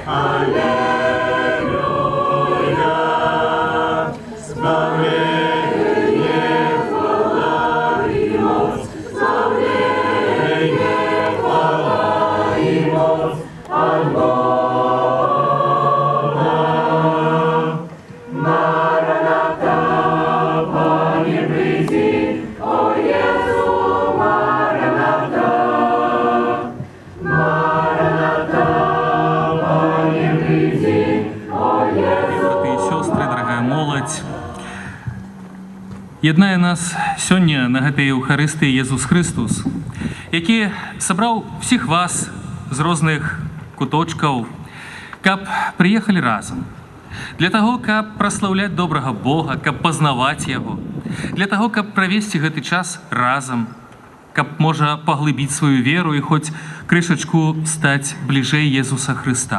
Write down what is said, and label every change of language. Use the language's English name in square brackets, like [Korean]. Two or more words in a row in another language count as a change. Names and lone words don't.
[Polish] Alleluja, zbawienie, chwała i moc, zbawienie, chwała i moc, Albona. Maranatha, Panie, przyjdź, o Jezu, Maranatha. Maranatha, Panie, przyjdź, o Jezu. [Belarusian] Браты і сёстры, дорогая моладзь, яднае нас сёння на гэтай Еўхарыстыі Езус Христус, які сабраў всіх вас з розных куточкаў, каб прыехалі разам. Для таго, каб праслаўляць добрага Бога, каб пазнаваць Яго, для таго, каб правесці гэты час разам, каб можа паглыбіць сваю веру і хоць крышачку стаць бліжэй Езуса Хрыста.